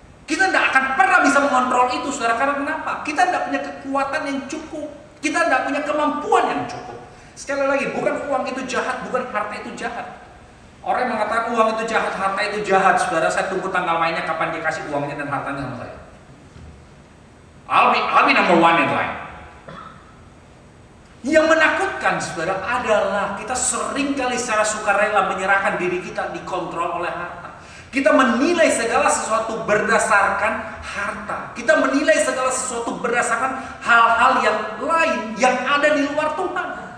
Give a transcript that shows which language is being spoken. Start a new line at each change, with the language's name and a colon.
Indonesian: Kita tidak akan pernah bisa mengontrol itu, saudara. Karena kenapa? Kita tidak punya kekuatan yang cukup. Kita tidak punya kemampuan yang cukup. Sekali lagi, bukan uang itu jahat, bukan harta itu jahat. Orang yang mengatakan uang itu jahat, harta itu jahat, saudara, saya tunggu tanggal mainnya kapan dia kasih uangnya dan hartanya sama saya.
English: I'll be number one in line.
Indonesian: Yang menakutkan, saudara, adalah kita seringkali secara sukarela menyerahkan diri kita dikontrol oleh harta. Kita menilai segala sesuatu berdasarkan harta. Kita menilai segala sesuatu berdasarkan hal-hal yang lain yang ada di luar Tuhan.